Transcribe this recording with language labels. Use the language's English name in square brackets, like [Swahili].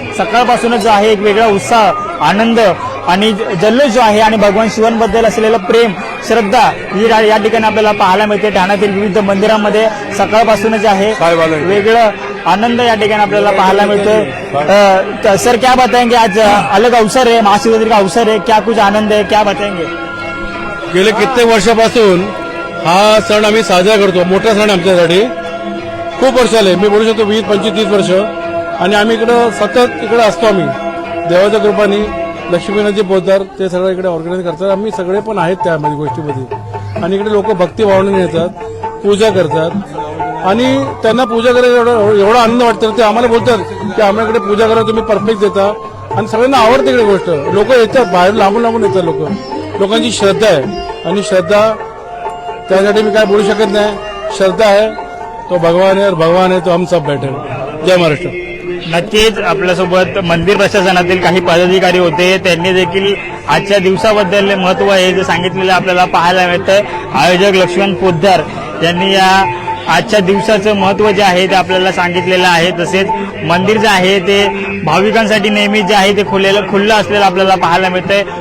[Marathi] सकाळपासूनच जो आहे एक वेगळा उत्साह, आनंद आणि जल्लोष जो आहे आणि भगवान शिवांबद्दल असलेलं प्रेम, श्रद्धा ही या ठिकाणी आपल्याला पाहायला मिळते। ठाण्यातील विविध मंदिरांमध्ये सकाळपासूनच जे आहे वेगळं आनंद या ठिकाणी आपल्याला पाहायला मिळतोय। [Hindi] सर, क्या बताएंगे? आज अलग अवसर है, महाशिवरात्रि का अवसर है, क्या कुछ आनंद है, क्या बताएंगे? [Marathi] गेले कित्येक वर्षापासून हा सण आम्ही साजरा करतो। मोठा सण आमच्यासाठी, खूप वर्ष आले, मी बोलू शकतो 20-25-30 वर्ष। आणि आम्ही इकडं सतत इकडे असतो। आम्ही देवाच्या कृपाने लक्ष्मीनाथजी पोद्दार ते सगळं इकडे ऑर्गनाईज करतात, आम्ही सगळे पण आहेत त्यामध्ये गोष्टीमध्ये। आणि इकडे लोक भक्तिभावनेने येतात, पूजा करतात आणि त्यांना पूजा करायला एवढा आनंद वाटतो। ते आम्हाला बोलतात की आम्हाला इकडे पूजा करायला तुम्ही परफेक्ट देता आणि सगळ्यांना आवडते इकडे गोष्ट। लोक येतात, बाहेर लांबून लांबून येतात लोकांची श्रद्धा आहे आणि श्रद्धा त्यासाठी मी काय बोलू शकत नाही। [Hindi] श्रद्धा है तो भगवान है और भगवान है तो हम सब बैठे। [Marathi] जय महाराष्ट्र। नक्कीच आपल्यासोबत मंदिर प्रशासनातील काही पदाधिकारी होते, त्यांनी देखील आजच्या दिवसाबद्दल महत्व आहे जे सांगितलेलं आपल्याला पाहायला मिळतं। आयोजक लक्ष्मण पोद्दार यांनी या आजच्या दिवसाचं महत्व जे आहे ते आपल्याला सांगितलेलं आहे। तसेच मंदिर जे आहे ते भाविकांसाठी नेहमी जे आहे ते खुल्लं असलेलं आपल्याला पाहायला मिळतंय।